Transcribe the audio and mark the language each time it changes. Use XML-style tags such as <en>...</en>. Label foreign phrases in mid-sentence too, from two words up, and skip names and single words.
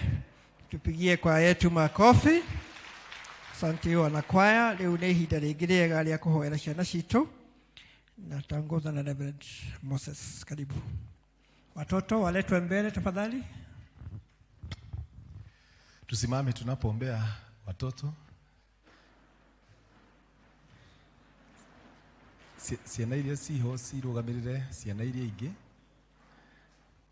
<sw>Tupigie kwaya yetu makofi. Asante wanakwaya.</sw> <ki>Leo nĩ ihinda rĩngĩ rĩega rĩa kũhoera ciana citũ, na</ki> <sw>tutaongozwa na</sw> <ki>Reverend Moses.</ki> <sw>Karibu. Watoto waletwe mbele tafadhali. Tusimame tunapoombea watoto.</sw> <ki>Ciana iria ciho cirugamirire ciana iria ingĩ.</ki>